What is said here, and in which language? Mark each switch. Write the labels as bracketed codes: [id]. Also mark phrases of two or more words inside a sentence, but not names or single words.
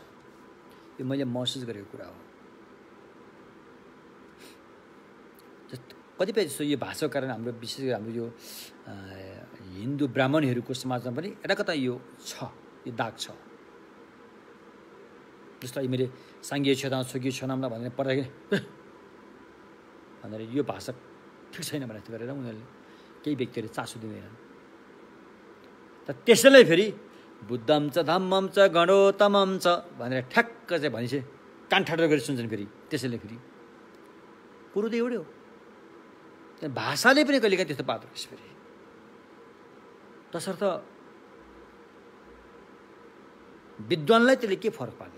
[ne] यो मैले महसुस गरेको कुरा हो। कतिपय जस्तो यो भाषाको कारण हाम्रो विशेष गरी हाम्रो यो हिन्दू ब्राह्मणहरूको समाजमा पनि यता कता यो छ, यो दाग छ। जस्तो मैले [bo] སངས་རྒྱས་ ཆོས་དང་ ཚོགས་ཀྱི་ མཆོག་རྣམས་ལ [ne] भनेर पढ्दाखेरि भनेर यो भाषा ठिक छैन भनेर गरेर उनीहरूले केही व्यक्तिहरूले चासो दिँदैनन्। त त्यसैलाई फेरि [sa] बुद्धम च धम्मम च गणोत्तमम च [ne] भनेर ठ्याक्क चाहिँ भनेपछि कान ठाडो गरेर सुन्छन् फेरि। त्यसैले फेरि कुरो त एउटै हो। भाषाले पनि कहिलेकाहीँ त्यस्तो पार्दो रहेछ फेरि। तसर्थ विद्वानलाई त्यसले के फरक पार्दैन।